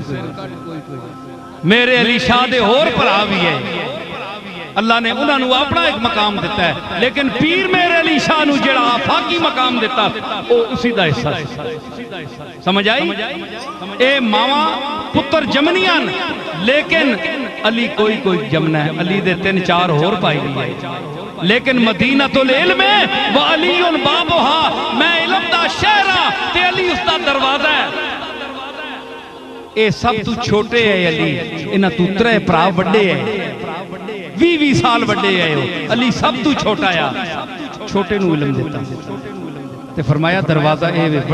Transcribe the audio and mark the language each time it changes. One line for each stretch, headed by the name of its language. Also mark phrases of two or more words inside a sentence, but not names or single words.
Punjabi: میرے علی شاہ دے ہور بھرا بھی ہے، اللہ نے اُنہوں نے اپنا ایک مقام دتا ہے، لیکن پیر میرے علی شاہ نوں جیہڑا آفاقی مقام دتا وہ اُسی دا حصہ. سمجھ آئی? اے ماواں پتر جمنیاں، لیکن علی کوئی کوئی جمنا ہے. علی دے 3-4 ہور پائی گئی ہے، لیکن
Arabic: مدينة العلم
Punjabi: में
Arabic: وعلي بابها,
Punjabi: میں علم دا شہر ہاں تے علی اُسدا دروازہ ہے. اے سب توں چھوٹے ہے علی، اِنہاں توں 3 بھرا وڈے ہے، 20-20 سال وڈے ہے. علی سب توں چھوٹا آ، چھوٹے نوں علم دتا تے فرمایا دروازہ اے وے.